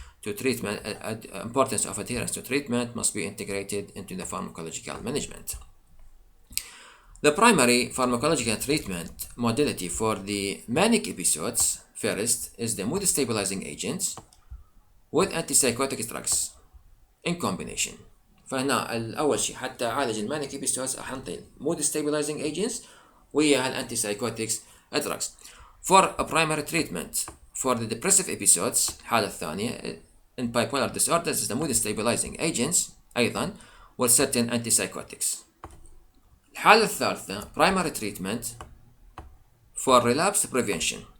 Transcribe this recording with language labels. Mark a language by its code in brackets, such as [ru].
[en] To treatment, importance of adherence to treatment must be integrated into the pharmacological management. The primary pharmacological treatment modality for the manic episodes first is the mood stabilizing agents with antipsychotic drugs in combination. [ar] فهنا الأول شيء حتى أعالج المانيك episodes أحنطي mood stabilizing agents ويا الانتي drugs. [en] For a primary treatment for the depressive episodes [ar] الحالة الثانية [en] in bipolar disorders is the mood stabilizing agents أيضا with certain antipsychotics. [ar] الحالة الثالثة [en] primary treatment for relapse prevention.